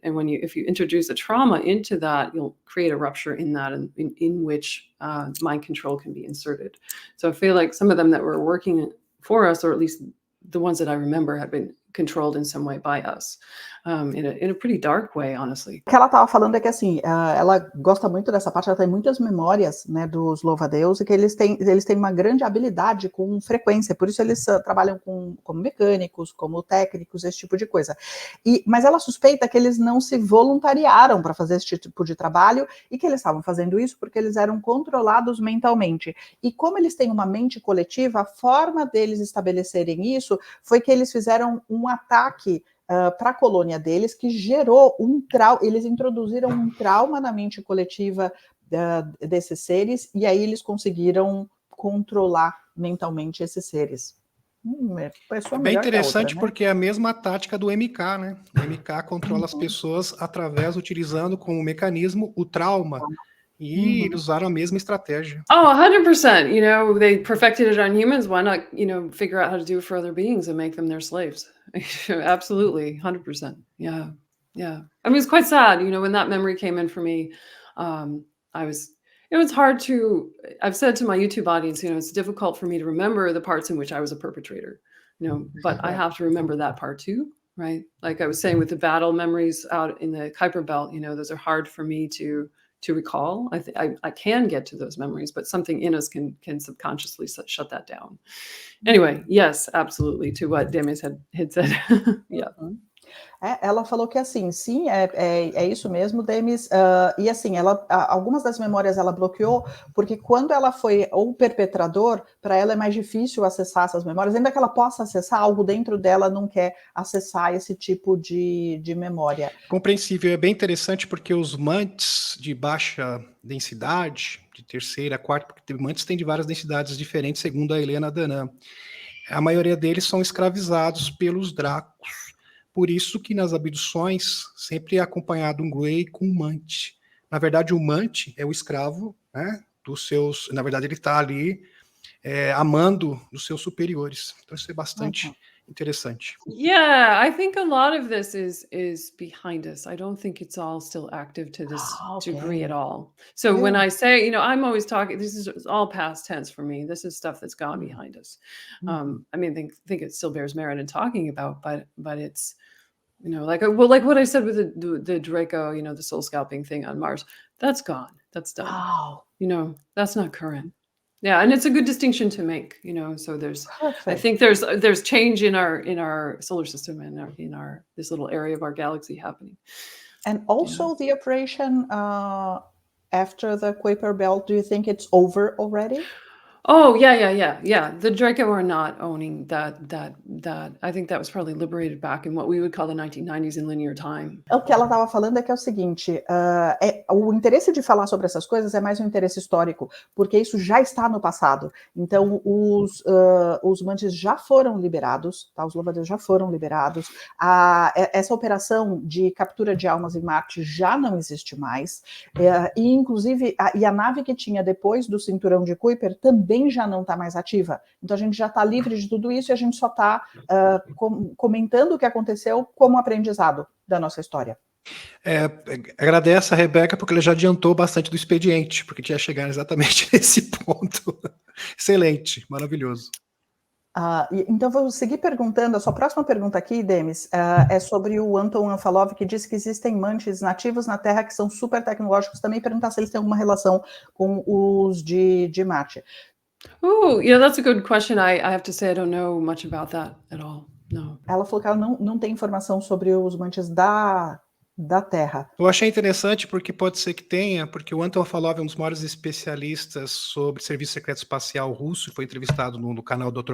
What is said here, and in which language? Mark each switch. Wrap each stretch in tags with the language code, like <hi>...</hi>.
<en>And if you introduce a trauma into that, you'll create a rupture in that, and in which mind control can be inserted. So I feel like some of them that were working for us, or at least the ones that I remember, had been controlled in some way by us, in a pretty dark way, honestly.</en> <pt>O que ela estava falando é que assim, ela gosta muito dessa parte, ela tem muitas memórias, né, dos louva-a-Deus, e que eles têm uma grande habilidade com frequência, por isso eles trabalham como mecânicos, como técnicos, esse tipo de coisa. Mas ela suspeita que eles não se voluntariaram para fazer esse tipo de trabalho, e que eles estavam fazendo isso porque eles eram controlados mentalmente. E como eles têm uma mente coletiva, a forma deles estabelecerem isso foi que eles fizeram um ataque para a colônia deles, que gerou um trauma. Eles introduziram um trauma na mente coletiva desses seres, e aí eles conseguiram controlar mentalmente esses seres. É bem interessante, né? Porque é a mesma tática do MK, né? O MK controla as pessoas utilizando como mecanismo o trauma. E eles usaram a mesma estratégia.</pt> <en>Oh, 100%. You know, they perfected it on humans. Why not, you know, figure out how to do it for other beings and make them their slaves? Absolutely, 100%. Yeah, yeah. I mean, it's quite sad. You know, when that memory came in for me, it was hard to, I've said to my YouTube audience, you know, it's difficult for me to remember the parts in which I was a perpetrator, you know, but I have to remember that part too, right? Like I was saying with the battle memories out in the Kuiper Belt, you know, those are hard for me to recall. I can get to those memories, but something in us can subconsciously shut that down. Anyway, yes, absolutely, to what Demis had said. Yeah.</en> <pt>Ela falou que assim, sim, é isso mesmo, Demis, e assim, algumas das memórias ela bloqueou, porque quando ela foi o perpetrador, para ela é mais difícil acessar essas memórias, ainda que ela possa acessar, algo dentro dela não quer acessar esse tipo de memória. Compreensível, é bem interessante porque os mantes de baixa densidade, de terceira, quarta, porque mantes têm de várias densidades diferentes, segundo a Helena Danan. A maioria deles são escravizados pelos dracos. Por isso que nas abduções sempre é acompanhado um Grey com um mante. Na verdade, o mante é o escravo, né, dos seus... Na verdade, ele está ali amando dos seus superiores. Então, isso é bastante interessante.</pt> <en>Yeah, I think a lot of this is behind us. I don't think it's all still active to this degree at all. So when I say, you know, I'm always talking, this is all past tense for me. This is stuff that's gone behind us. I mean, I think it still bears merit in talking about, but it's, you know, like what I said with the Draco, you know, the soul scalping thing on Mars, that's gone. That's done. Wow. You know, that's not current. Yeah, and it's a good distinction to make, you know. So Perfect. I think there's change in our solar system and in our this little area of our galaxy happening. And also the operation after the Kuiper Belt, do you think it's over already? Oh, yeah. The Draco are not owning that. I think that was probably liberated back in what we would call the 1990s in linear time.</en> <pt>O que ela estava falando é que é o seguinte, o interesse de falar sobre essas coisas é mais um interesse histórico, porque isso já está no passado. Então, os mantes já foram liberados, tá? Os louva-a-Deus já foram liberados. Essa operação de captura de almas em Marte já não existe mais. E, inclusive, a nave que tinha depois do cinturão de Kuiper também já não está mais ativa. Então a gente já está livre de tudo isso e a gente só está comentando o que aconteceu como aprendizado da nossa história. Agradece a Rebeca porque ela já adiantou bastante do expediente, porque tinha chegado exatamente nesse ponto. Excelente, maravilhoso. Então vou seguir perguntando, a sua próxima pergunta aqui, Demis, é sobre o Anton Anfalov, que diz que existem mantes nativos na Terra que são super tecnológicos, também perguntar se eles têm alguma relação com os de Marte.</pt> <en>Oh, yeah, that's a good question. I have to say I don't know much about that at all. No.</en> <pt>Ela falou que ela não tem informação sobre os mantes da Terra. Eu achei interessante porque pode ser que tenha, porque o Anton Anfalov é um dos maiores especialistas sobre serviço secreto espacial russo, foi entrevistado no canal do Dr.</pt>